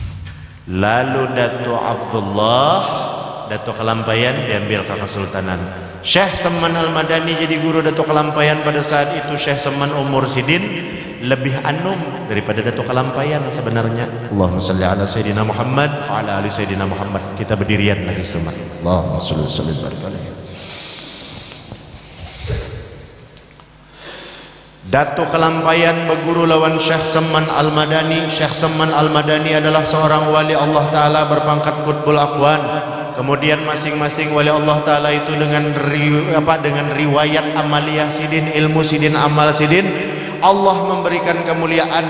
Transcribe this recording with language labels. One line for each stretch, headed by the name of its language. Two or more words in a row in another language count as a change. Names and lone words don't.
Banjar: Lalu Dato Abdullah, Dato Kelampayan diambil ke Kesultanan. Syekh Saman Al-Madani jadi guru Datuk Kelampaian pada saat itu. Syekh Saman umur sidin lebih anum daripada Datuk Kelampaian sebenarnya.
Arabic: اللهم صل على سيدنا محمد وعلى آل سيدنا محمد.
Banjar: Kita berdirian lagi semua.
Arabic: اللهم صل بارك عليه.
Banjar: Datuk Kelampaian berguru lawan Syekh Saman Al-Madani. Syekh Saman Al-Madani adalah seorang wali Allah Ta'ala berpangkat Qutbul Aqwan. Kemudian masing-masing wali Allah Ta'ala itu dengan riwayat amaliyah sidin, ilmu sidin, amal sidin, Allah memberikan kemuliaan.